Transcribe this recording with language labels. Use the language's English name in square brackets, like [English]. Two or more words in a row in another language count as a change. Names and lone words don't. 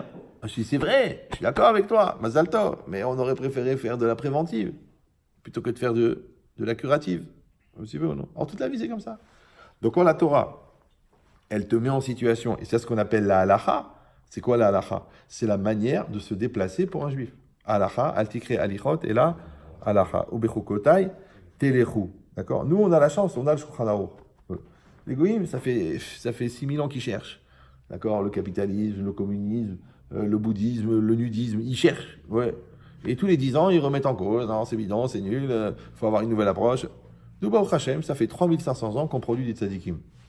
[French] Je dis, c'est vrai, je suis d'accord avec toi, [Hebrew] מזל טוב, [French] mais on aurait préféré faire de la préventive plutôt que de faire de la curative. Vous suivez ou non? En toute la vie, c'est comme ça. Donc, quand la Torah, elle te met en situation, et c'est ce qu'on appelle la halacha. C'est quoi la halacha? C'est la manière de se déplacer pour un juif. Halacha, [Hebrew] אל תקרי הליכות, [French] et là, halacha. [Hebrew] ובחקותי תלכו. [French] D'accord? Nous, on a la chance, on a le Shulchan Aruch. Les goïms, ça fait 6000 ans qu'ils cherchent. D'accord? Le capitalisme, le communisme, le bouddhisme, le nudisme, ils cherchent. Ouais. Et tous les 10 ans, ils remettent en cause. Non, c'est bidon, c'est nul, faut avoir une nouvelle approche. Nous, [Hebrew] ברוך השם, [French] ça fait 3500 ans qu'on produit des tzadikim.